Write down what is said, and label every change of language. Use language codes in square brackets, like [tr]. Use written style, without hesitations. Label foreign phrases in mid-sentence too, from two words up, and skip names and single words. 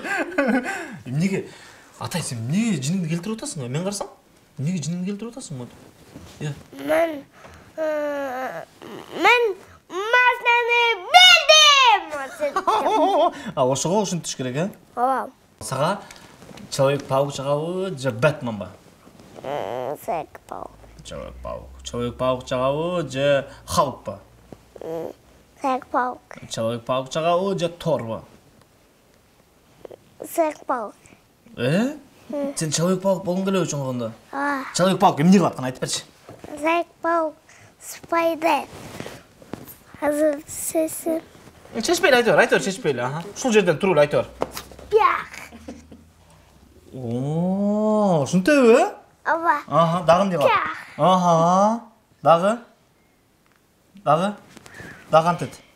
[ky] Эмнеге? Атай, сен эмнеге жиниңди келтирип атасың? Мен карасам, эмнеге жиниңди келтирип атасың? Мен машинаны бердим. Ошого ушинтиш керек, Ооба. Сага Человек-паук чыгабы же Бэтмен ба? Человек-паук. Человек-паук чыгабы же Халк ба? Человек-паук. Человек-паук чыгабы же Тор ба? Человек-паук. Сен Человек-паук болгоң келеби чоңгондо? Человек-паук эмне кылат, кана айтып берчи. Человек-паук спайдер. Азыр сеси. Чечпейли айтып, чечпейли. Ушул жерден туруп айтып. Пях. Ушунтеби? Ооба. Дагы эмне кылат? Дагы кантет.